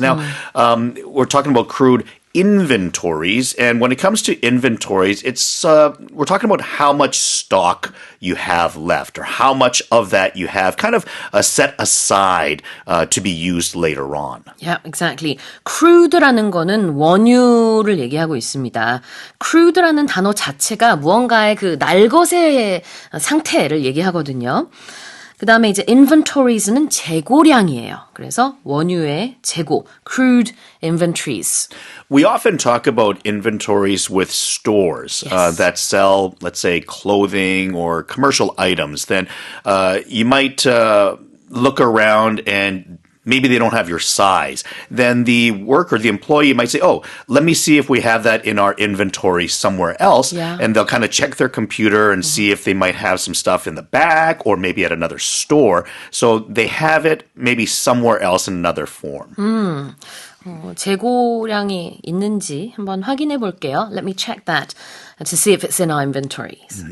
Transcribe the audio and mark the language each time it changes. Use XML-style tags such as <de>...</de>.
<en>Now, we're talking about crude inventories, and when it comes to inventories, it's we're talking about how much stock you have left or how much of that you have kind of set aside to be used later on. Yeah, exactly.</en> <ko>crude라는 거는 원유를 얘기하고 있습니다. crude라는 단어 자체가 무언가의 그 날것의 상태를 얘기하거든요. 그 다음에 이제 inventories는 재고량이에요. 그래서 원유의 재고, crude inventories.</ko> <en>We often talk about inventories with stores that sell, let's say, clothing or commercial items. Then you might look around and maybe they don't have your size. Then the worker, the employee might say, let me see if we have that in our inventory somewhere else. Yeah. And they'll kind of check their computer and see if they might have some stuff in the back or maybe at another store. So they have it maybe somewhere else in another form.</en> <ko>재고량이 있는지 한번 확인해 볼게요.</ko> <en>Let me check that to see if it's in our inventories.</en>